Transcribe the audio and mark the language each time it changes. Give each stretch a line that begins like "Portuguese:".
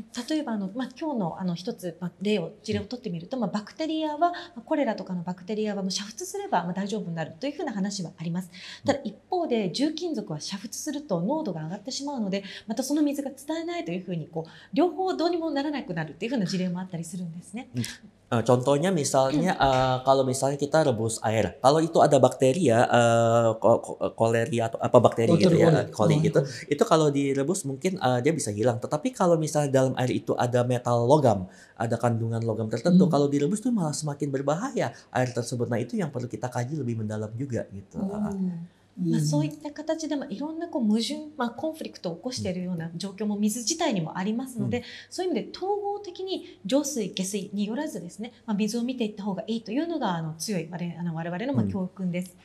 Japanese: 例えば今日の一つ事例を取ってみると、バクテリアはコレラとかのバクテリアは煮沸すれば大丈夫になるというふうな話はあります。ただ一方で重金属は煮沸すると濃度が上がってしまうので、またその水が使えないというふうに両方どうにもならなくなるというふうな事例もあったりするんです。
Indonesian: Contohnya misalnya kalau misalnya kita rebus air, kalau itu ada bakteri ya, koleria atau apa bakteri gitu ya, coli gitu, itu kalau direbus mungkin dia bisa hilang. Tetapi kalau misalnya dalam air itu ada metal logam, ada kandungan logam tertentu, kalau direbus tuh malah semakin berbahaya air tersebut. Nah itu yang perlu kita kaji lebih mendalam juga gitu.
Japanese: そういった形でいろんな矛盾、コンフリクトを起こしているような状況も水自体にもありますので、そういう意味で統合的に上水下水によらずですね、水を見ていった方がいいというのが強い我々の教訓です。